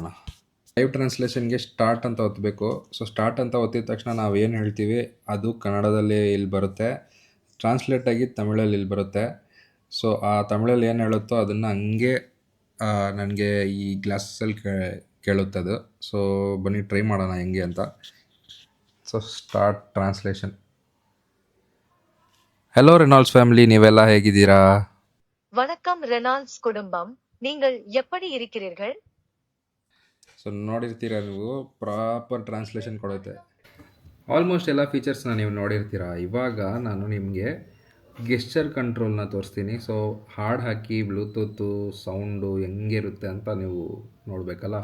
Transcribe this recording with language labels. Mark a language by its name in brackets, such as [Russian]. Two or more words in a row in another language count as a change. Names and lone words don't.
[English] live translation [Kannada] ಸ್ಟಾರ್ಟ್ ಅಂತ ಒತ್ತಬೇಕು. [English] so start [Kannada] ಅಂತ ಒತ್ತಿದ ತಕ್ಷಣ ನಾವು ಏನು ಹೇಳ್ತೀವಿ ಅದು ಕನ್ನಡದಲ್ಲಿ ಇಲ್ಲಿ ಬರುತ್ತೆ, ಟ್ರಾನ್ಸ್ಲೇಟ್ ಆಗಿ ತಮಿಳಲ್ಲಿ ಇಲ್ಲಿ ಬರುತ್ತೆ. ಸೊ ಆ ತಮಿಳಲ್ಲಿ ಏನು ಹೇಳುತ್ತೋ ಅದನ್ನು ಹಂಗೆ ನನಗೆ ಈ ಗ್ಲಾಸಲ್ಲಿ ಕೇಳುತ್ತದು. ಸೊ ಬನ್ನಿ ಟ್ರೈ ಮಾಡೋಣ ಹೆಂಗೆ ಅಂತ. [English] so start translation. hello Reynolds family, [Kannada] ನೀವೆಲ್ಲಾ ಹೇಗಿದ್ದೀರಾ? [Tamil] வணக்கம் ரெனால்ட்ஸ் குடும்பம், நீங்கள் எப்படி இருக்கிறீர்கள்? [Kannada] ಸೊ ನೋಡಿರ್ತೀರಾ ನೀವು, [English] proper translation [Kannada] ಕೊಡುತ್ತೆ. ಆಲ್ಮೋಸ್ಟ್ ಎಲ್ಲ ಫೀಚರ್ಸ್ನ ನೀವು ನೋಡಿರ್ತೀರಾ. ಇವಾಗ ನಾನು ನಿಮಗೆ [English] gesture control [Kannada] ತೋರಿಸ್ತೀನಿ. ಸೊ ಹಾಡು ಹಾಕಿ [English] Bluetooth sound [Kannada] ಹೆಂಗಿರುತ್ತೆ ಅಂತ ನೀವು ನೋಡಬೇಕಲ್ಲ.